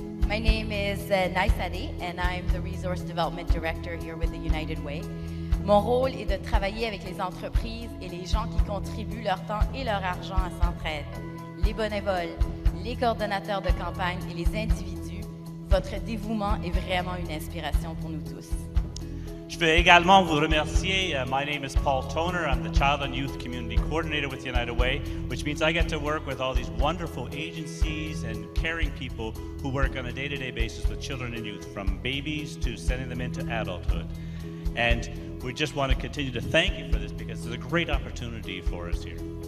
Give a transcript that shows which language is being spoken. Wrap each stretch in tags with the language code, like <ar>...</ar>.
<en>My name is Naisade, and I'm the Resource Development Director here with the United Way.</en> <fr>Mon rôle est de travailler avec les entreprises et les gens qui contribuent leur temps et leur argent à Centraide. Les bénévoles, les coordonnateurs de campagne et les individus, votre dévouement est vraiment une inspiration pour nous tous. Je veux également vous remercier.</fr> <en>My name is Paul Toner. I'm the Child and Youth Community Coordinator with United Way, which means I get to work with all these wonderful agencies and caring people who work on a day-to-day basis with children and youth, from babies to sending them into adulthood. And we just want to continue to thank you for this because it's a great opportunity for us here.</en>